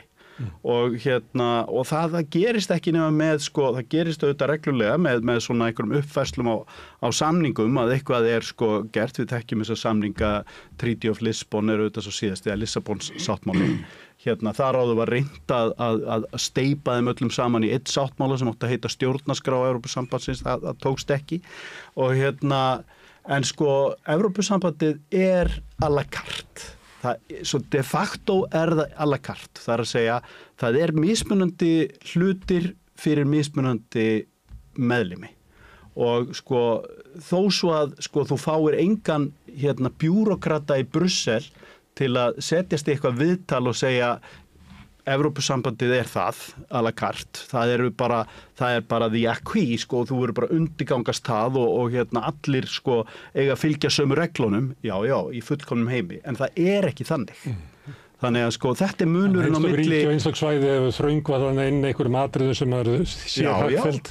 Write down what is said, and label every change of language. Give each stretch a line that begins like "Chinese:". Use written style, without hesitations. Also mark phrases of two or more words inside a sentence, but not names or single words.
Icelandic: Og það gerist ekki nema með það gerist auðvitað reglulega með svona einhverjum uppfærslum á samningum að eitthvað er gert, við þekkjum þessa samninga Treaty of Lisbon er auðvitað svo síðast eða Lissabons sáttmáli þar áður var reynt að steypa þeim öllum saman í einn sáttmála sem átti að heita stjórnarskrá Evrópusambandsins, það tókst ekki og en Evrópusambandið er
French: à la carte.
Icelandic: Svo
Latin: de facto
Icelandic: er það
French: à la carte,
Icelandic: það er að segja það er mismunandi hlutir fyrir mismunandi meðlimi og þó svo að þú fáir engan bjúrokrata í Brussel til að setjast í eitthvað viðtal og segja Evrópusambandið er það
French: à la carte,
Icelandic: það er bara
English: the acquis,
Icelandic: þú verður bara undirgangast það og allir eiga að fylgja sömu reglunum, já, í fullkomnum heimi, en það er ekki þannig. Þannig að þetta er munurinn á milli... Ríki og einstaklega svæði ef þröngvað inn einhverjum atriðum sem er hagfelld.